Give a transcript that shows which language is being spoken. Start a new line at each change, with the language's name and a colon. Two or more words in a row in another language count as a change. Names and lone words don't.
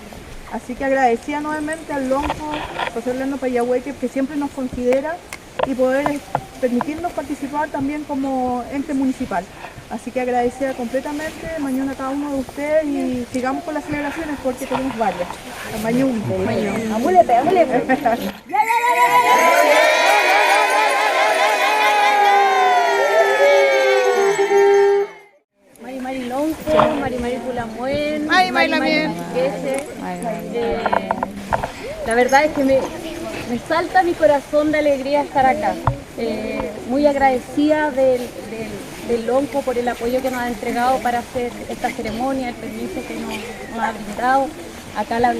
Spanish: Así que agradecía nuevamente al Lonco, José Orlando Payahueque, que siempre nos considera y poder permitirnos participar también como ente municipal. Así que agradecida completamente, mañana a cada uno de ustedes y sigamos con las celebraciones porque tenemos varias.
Mapuche: Mañún. Amúlete, amúlete. Mari Lonco, Mari Pulamuen, Mari Queche.
Spanish: La verdad es que me salta mi corazón de alegría estar acá. Muy agradecida del Lonco por el apoyo que nos ha entregado para hacer esta ceremonia, el permiso que nos ha brindado, acá la